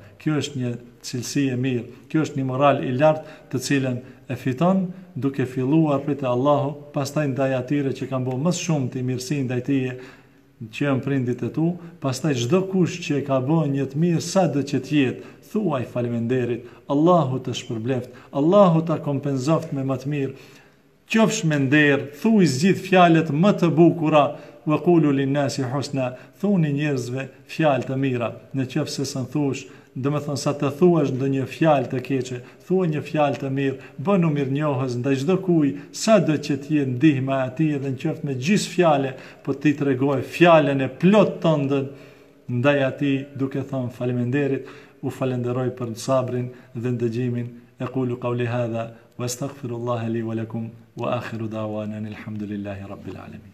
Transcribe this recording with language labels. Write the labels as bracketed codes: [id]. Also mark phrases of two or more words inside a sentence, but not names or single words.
[sq] Kjo është një cilësi e mirë, kjo është një moral i lartë të cilën e fiton duke filluar prej Allahu, pastaj ndaj atyre që kanë bërë më shumë të mirësi ndaj teje, që janë prindit e tu, pastaj çdo kush që ka bërë një të mirë sado që të jetë, thuaj faleminderit, Allahu të shpërbleft, Allahu ta kompenzoft me më të mirë. Qofsh me nder, thuaj zgjidh fjalët më të bukura, [ar] وقولوا للناس حسنا, [sq] thuni njerëzve fjalë të mira. Në qoftë se s'an thush, domethënë sa të thuash ndonjë fjalë të keqe, thuaj një fjalë të mirë, bënu mirënjohës ndaj çdo kujt, sado që të jetë ndihma e atij, edhe nëse me gjys fjalë, po ti tregoj fjalën e plot tënd ndaj atij, duke thënë faleminderit, u falenderoj për sabrin dhe ndëgjimin. [ar] أقول قولي هذا وأستغفر الله لي ولكم وآخر دعوانا الحمد لله رب العالمين.